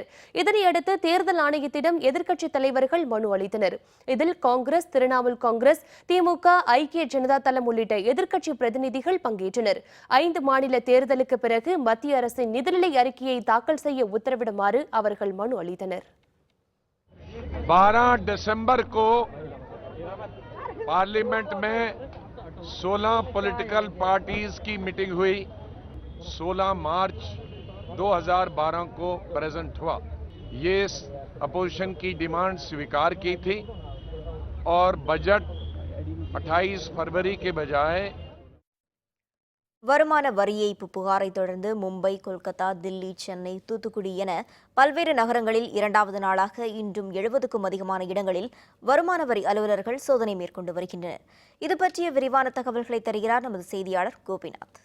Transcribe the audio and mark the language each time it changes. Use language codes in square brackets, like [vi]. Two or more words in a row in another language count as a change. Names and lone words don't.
[ta] இதனையடுத்து தேர்தல் ஆணையத்திடம் எதிர்க்கட்சித் தலைவர்கள் மனு அளித்தனர். இதில் காங்கிரஸ், திரிணாமுல் காங்கிரஸ், திமுக, ஐக்கிய ஜனதா தளம் உள்ளிட்ட எதிர்க்கட்சி பிரதிநிதிகள் பங்கேற்றனர். 5 மாநில தேர்தலுக்கு பிறகு மத்திய அரசின் நிதிநிலை அறிக்கையை தாக்கல் செய்ய உத்தரவிடுமாறு அவர்கள் மனு அளித்தனர். [hi] 12 दिसंबर को पार्लियामेंट में 16 [en] political parties [hi] की मीटिंग हुई. 16 मार्च 2012 को प्रेजेंट हुआ. ये अपोजिशन की डिमांड स्वीकार की थी और बजट 28 फरवरी के बजाय [ta] வருமான வரி ஏய்ப்பு புகாரை தொடர்ந்து மும்பை, கொல்கத்தா, தில்லி, சென்னை, தூத்துக்குடி என பல்வேறு நகரங்களில் 2வது நாளாக இன்றும் 70க்கும் அதிகமான இடங்களில் வருமான வரி அலுவலர்கள் சோதனை மேற்கொண்டு வருகின்றனர். இது பற்றிய விரிவான தகவல்களை தருகிறார் நமது செய்தியாளர் கோபிநாத்.